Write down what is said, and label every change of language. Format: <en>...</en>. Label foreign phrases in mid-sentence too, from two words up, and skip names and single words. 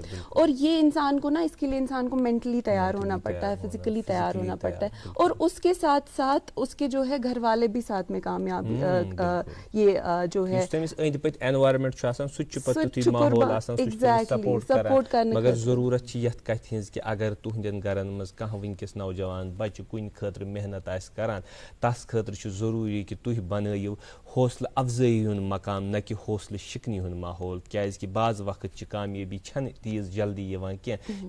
<ur>اور یہ انسان کو نا اس کے لیے انسان کو مینٹلی تیار ہونا پڑتا ہے, فزیکلی تیار ہونا پڑتا ہے, اور اس کے ساتھ ساتھ اس کے جو ہے گھر والے بھی ساتھ میں کامیاب یہ جو ہے سپورٹ کرنے.</ur> <ks>مگر ضروٗرت چھِ یتھ کتھِ ہٕنٛز کہِ اگر تُہنٛدٮ۪ن گرن منٛز کانٛہہ وٕنکیٚس نوجوان بچہِ کُنہِ خٲطرٕ محنت آسہِ کران تس خٲطرٕ چھُ ضروٗری کہِ تُہۍ بنٲیِو حوصلہٕ افضٲیی ہُنٛد مقام نہ کہ حوصلہٕ شِکنی ہُنٛد ماحول. کیٛازِکہِ بعض وقت چھِ کامیٲبی چھنہٕ تیٖژ جلدی یِوان کینٛہہ.</ks>